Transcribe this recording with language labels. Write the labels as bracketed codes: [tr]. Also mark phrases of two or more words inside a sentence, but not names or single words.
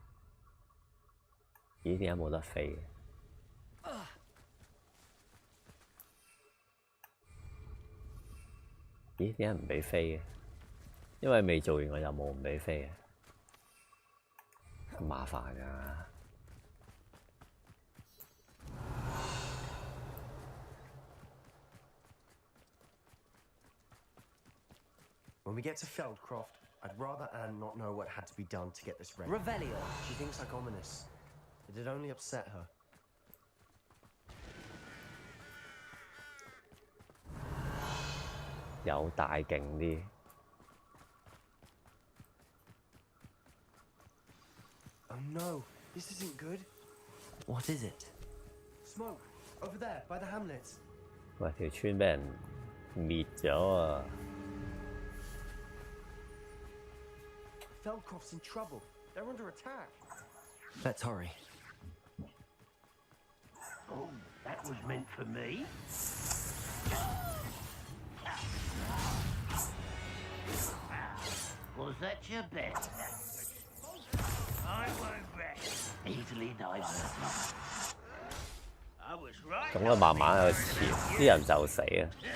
[yue] 咦？點解冇得飛嘅？咦？點解唔俾飛嘅？因為未做完個任務唔俾飛嘅，咁麻煩㗎。 [en] When we get to Feldcroft, I'd rather Anne not know what had to be done to get this ready. Revelio. She thinks like ominous. It'd only upset her. [yue] 有大勁啲。 [en] Oh no, this isn't good. What is it? Smoke, over there, by the hamlet. [yue] 喂，條村俾人滅咗啊！ [en] Feldcroft's in trouble. They're under attack. Let's hurry. Oh, that was meant for me. Was that your bet? I won't rest. Easily diverted. I was right. [yue] 咁我慢慢喺度潛，啲人就死啊！